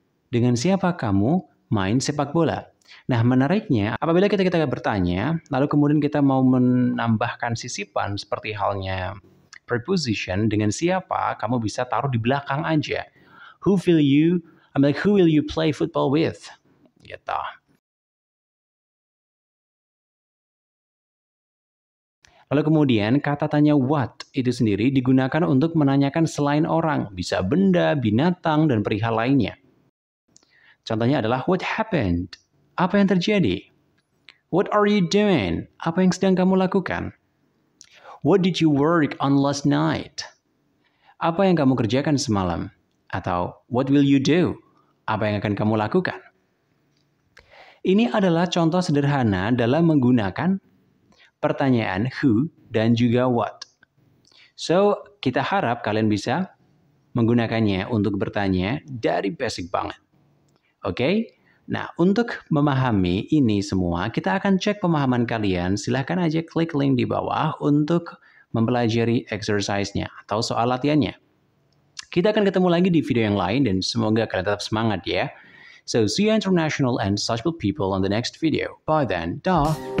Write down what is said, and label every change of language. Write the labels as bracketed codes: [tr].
[id] Dengan siapa kamu main sepak bola? Nah, menariknya, apabila kita bertanya, lalu kemudian kita mau menambahkan sisipan seperti halnya preposition, dengan siapa, kamu bisa taruh di belakang aja. [en] Who will you play football with? [id] Gitu. Lalu kemudian kata tanya what itu sendiri digunakan untuk menanyakan selain orang, bisa benda, binatang, dan perihal lainnya. Contohnya adalah [en] what happened? [id] Apa yang terjadi? [en] What are you doing? [id] Apa yang sedang kamu lakukan? [en] What did you work on last night? [id] Apa yang kamu kerjakan semalam? Atau [en] what will you do? [id] Apa yang akan kamu lakukan? Ini adalah contoh sederhana dalam menggunakan pertanyaan who dan juga what. So, kita harap kalian bisa menggunakannya untuk bertanya dari basic banget. Oke? Nah, untuk memahami ini semua, kita akan cek pemahaman kalian. Silahkan aja klik link di bawah untuk mempelajari exercise-nya atau soal latihannya. Kita akan ketemu lagi di video yang lain dan semoga kalian tetap semangat ya. [en] So, see you international and sociable people on the next video. Bye then. Dah.